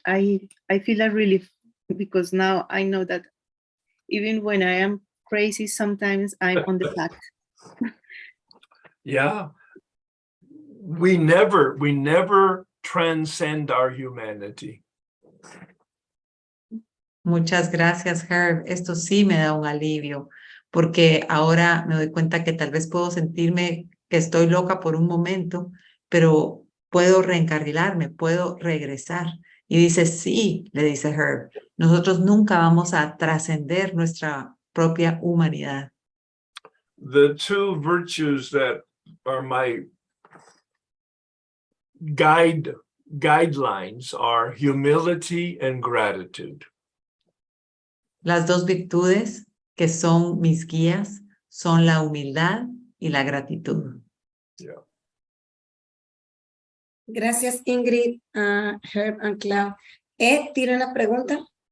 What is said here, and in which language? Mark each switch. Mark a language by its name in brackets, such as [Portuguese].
[English] I feel a relief because now I know that even when I am crazy, sometimes I'm on the path. Yeah. We never transcend our humanity. [Spanish] Muchas gracias, Herb. Esto sí me da un alivio, porque ahora me doy cuenta que tal vez puedo sentirme que estoy loca por un momento, pero puedo reencarrilarme, puedo regresar. Y dice, sí, le dice Herb, nosotros nunca vamos a trascender nuestra propia humanidad. [English] The two virtues that are my guidelines are humility and gratitude. [Spanish] Las dos virtudes que son mis guías son la humildad y la gratitud. [English] Yeah. [Spanish] Gracias, Ingrid, Herb and Clau. Ed, ¿tiene una pregunta?